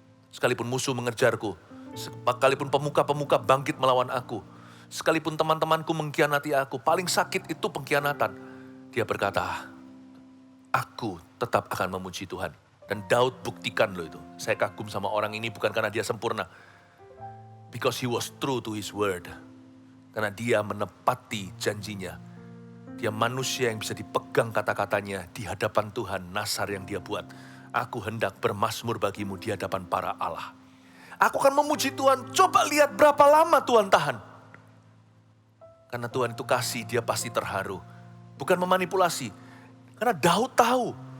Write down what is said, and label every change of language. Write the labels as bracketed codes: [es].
[id] Sekalipun musuh mengejarku, sekalipun pemuka-pemuka bangkit melawan aku, sekalipun teman-temanku mengkhianati aku, paling sakit itu pengkhianatan. Dia berkata, aku tetap akan memuji Tuhan. Dan Daud buktikan loh itu. Saya kagum sama orang ini bukan karena dia sempurna. [en] Because he was true to his word. [id] Karena dia menepati janjinya. Dia manusia yang bisa dipegang kata-katanya di hadapan Tuhan, nazar yang dia buat. Aku hendak bermazmur bagimu di hadapan para Allah. Aku akan memuji Tuhan. Coba lihat berapa lama Tuhan tahan. Karena Tuhan itu kasih, dia pasti terharu. Bukan memanipulasi. Karena Daud tahu.